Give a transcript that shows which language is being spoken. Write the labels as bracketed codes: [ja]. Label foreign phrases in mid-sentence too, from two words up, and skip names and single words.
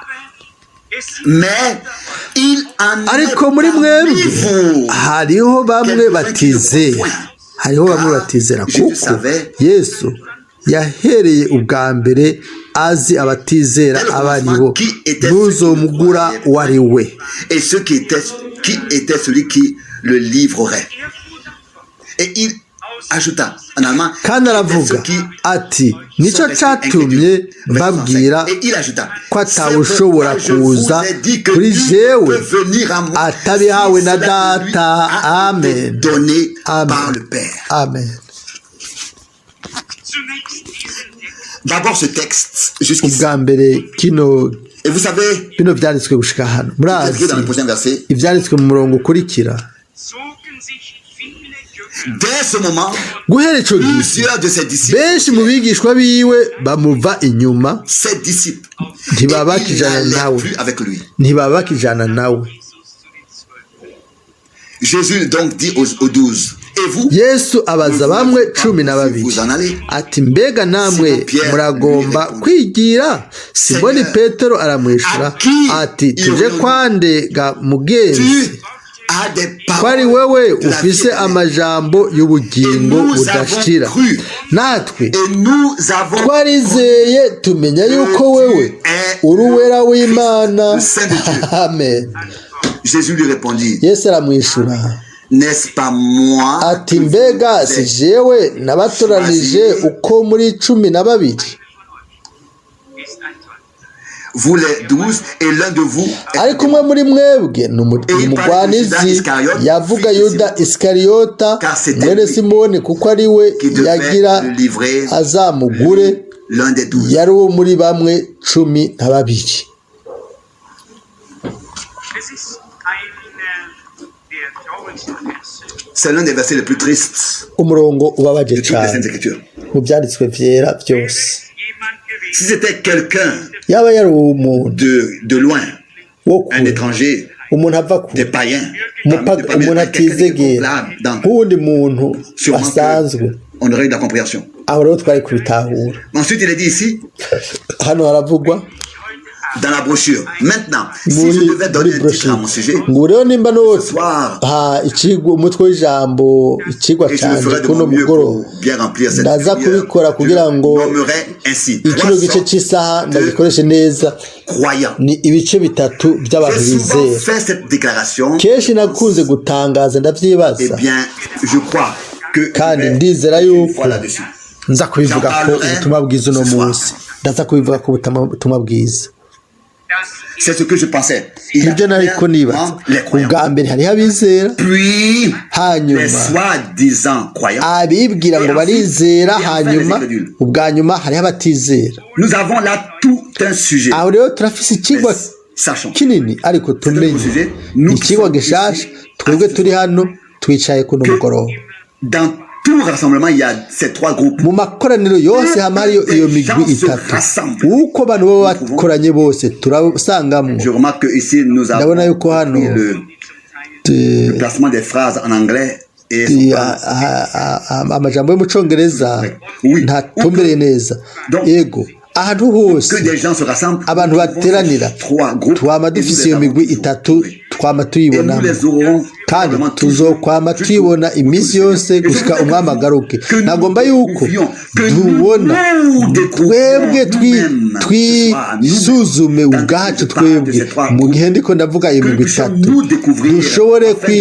[rn] Ariko muri mwebwe hariho bamwe batizera kuko Yesu yahereye ubwa mbere azi abatizera abaribo ntuzomugura wari we. [fr] Et ce qui était celui qui le livrerait. Et il ajouta en allemand, [rn] kandi aravuga ati nicyo cyatumye mbabwira ko atawushobora kuza kuri jewe atabihawe na data. Amen. Amen. [fr] D'abord ce texte jusqu'ici. [rn] Ubwa mbere [fr] Et vous savez, [rn] bino byanditswe gushika hano murazi ibyanditswe mu murongo ukurikira. [fr] Dès ce moment, [rn] guhera ico gihe benshi mu bigishwa biwe bamuva inyuma, ntibabakijana nawe. [fr] Jésus donc dit aux 12, et vous, [rn] Yesu abaza bamwe 12 ati mbega namwe muragomba kwigira? Simoni Petero aramwishura ati tuje kwande ga mugenzi ko ari wewe ufise amajambo y'ubugingo budashira, natwe twarizeye tumenya yuko wewe uri uwera w'Imana. Amen. [fr] Jésus lui répondit, [rn] Yesu aramwishura [fr] n'est-ce pas moi [rn] ati mbega si jewe nabatoranije uko muri 12? [fr] Vous les 12 et l'un de vous [rn] ariko umwe muri mwebwe n'umugwanizi yavuga Yuda Iskariota mwene Simoni kuko ari we yagira azamugure, yari uwo muri bamwe 12. [fr] C'est l'un des versets les plus tristes [rn] umurongo ubabaje cyane mu byanditswe vyera byose. [fr] Si c'était quelqu'un [rn] yaba yari umuntu [fr] de loin, un étranger, des païens, [rn] umuntu atizegera nk'uwundi muntu asanzwe, [fr] on aurait eu de la compréhension. [rn] aho rero twari kubitahura. [fr] Ensuite il est dit ici [rn] hano haravugwa [fr] dans la brochure. Maintenant, si je devais donner un titre à mon sujet, [rn] ngureo nimba nose ikigo umutwe w'ijambo ikigwa cyanje kuno mugoro ndaza kubikora kugira ngo ikino gice cy'isaha ndagikoreshe neza. Ni ibice bitatu by'abantu bizera. Kenshi nakunze gutangaza ndavyibaza, kandi ndizera yuko nza kubivuga ko ubutumwa bwiza uno munsi, ndaza kubivuga ko ubutumwa bwiza. [fr] C'est ce que je pensais. [rn] Ibyo nariko nibaza, ubwa mbere hariho abizera, hanyuma abibwira ngo barizera, hanyuma ubwa nyuma hariho abatizera. [fr] Nous avons là tout un sujet. [rn] Aho rero turafise ikigwa kinini, ariko tumenye ikigwa gishasha. Twebwe turi hano twicaye kuno mugoroba. [fr] Dans tout rassemblement, il y a ces trois groupes. [rn] Mu makoraniro yose hariyo iyo migwi itatu. Uko abantu baba bakoranye bose turasangamwe. [fr] Je remarque que ici nous avons le placement des phrases en anglais et [rn] amajambo yo mu Congereza ntatumbereye neza. Yego ahantu hose abantu bateranira twama dufise iyo migwi itatu twama [fr] et nous [rn] tuyibonamo [fr] les aurons [rn] kandi probablement tuzokwama tuyibona iminsi yose gushika umwami agaruke nagomba yuko tubona twebwe twisuzume ubwacu twebwe mu gihe ndiko ndavuga iyo migwi itatu dushobore